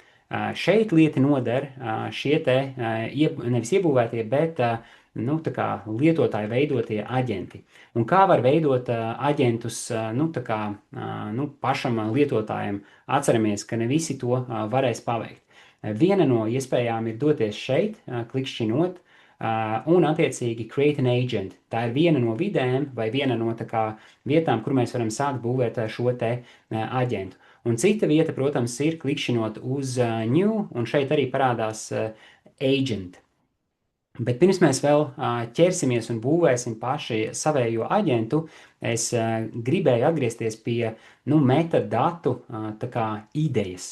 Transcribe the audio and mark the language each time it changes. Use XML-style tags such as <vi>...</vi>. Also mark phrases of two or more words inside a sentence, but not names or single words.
<lv>Šeit lieti noder šie te nevis iebūvētie, bet nu, tā kā lietotāji veidotie aģenti. Un kā var veidot aģentus nu, tā kā, nu, pašam lietotājam? Atceramies, ka ne visi to varēs paveikt. Viena no iespējām ir doties šeit, klikšķinot, un attiecīgi</lv> <en>create an agent.</en> <lv>Tā ir viena no vidēm vai viena no tā kā vietām, kur mēs varam sākt būvēt šo te aģentu. Un cita vieta, protams, ir klikšķinot uz new, un šeit arī parādās agent. Bet pirms mēs vēl ķersimies un būvēsim paši savējo aģentu, es gribēju atgriezties pie nu, metadatu tā kā idejas.</lv>